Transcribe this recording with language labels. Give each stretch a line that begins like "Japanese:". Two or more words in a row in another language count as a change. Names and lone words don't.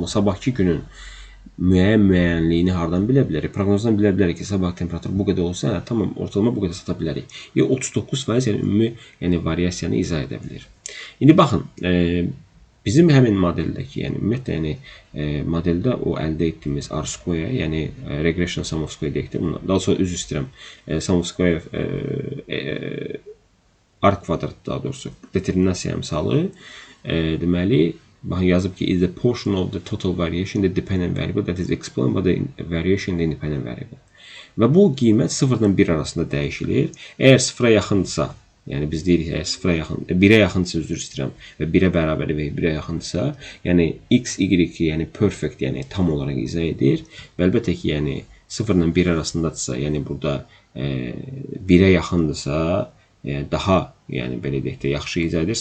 Azerbaijani: Amma sabahki günün müəyyənliyini hardan bilə bilərik? Proqnozdan bilə bilərik ki, sabah temperatur bu qədər olsa, tamam, ortalama bu qədər sata bilərik. 39%, yəni ümumi, yəni variasiyanı izah edə bilir. İndi baxın, bizim həmin modeldəki, yəni ümumiyyətlə, yəni modeldə o əldə etdiyimiz R-square, yəni
English: regression sum of square
Azerbaijani: deyək də, daha sonra üzr istəyirəm,
English: sum of square
Azerbaijani: R kvadrat, daha doğrusu determinasiya əmsalı, deməli, baxın, yazıb ki,
English: is the portion of the total variation the dependent variable that is explained by the variation in the independent variable.
Azerbaijani: Və bu qiymət 0-dan 1 arasında dəyişilir. Əgər 0-a yaxındırsa, yəni biz deyirik, əgər 0-a yaxın, 1-ə yaxındırsa, üzr istəyirəm, və 1-ə bərabər və 1-ə yaxındırsa, yəni x, y, yəni perfect, yəni tam olaraq izah edir. Və əlbəttə ki, yəni 0-dan 1 arasındadırsa, yəni burada 1-ə yaxındırsa, daha, yəni belə deyək də, yaxşı izah edir.